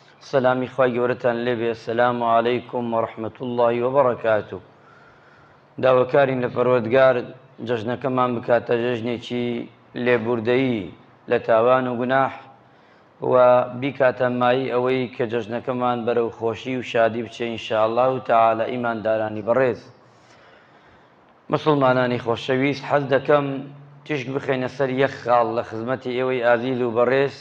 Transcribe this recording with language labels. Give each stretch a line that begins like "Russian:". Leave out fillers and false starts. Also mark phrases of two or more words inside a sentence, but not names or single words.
Central Kurdish: سلامی خوای گەورەتان لێبێ.
Arabic: السلام عليكم ورحمة الله وبركاته.
Central Kurdish: داواکارین لە پەروەردگار جەژنەکەمان بکاتە جەژنێکی لێبوردەیی لە تاوان و گوناح و بیکاتە مایی ئەوەی کە جەژنەکەمان بەرەو خۆشی و شادی بچێ
Arabic: ئینشاءالله تعالى.
Central Kurdish: ئیماندارانی بەڕێز، مسلمانانی خۆشەویست، حەز دەکەم تشک بخەینە سەر یەک خاڵ لە خزمەتی ئێوەی ئازیز و بەڕێز.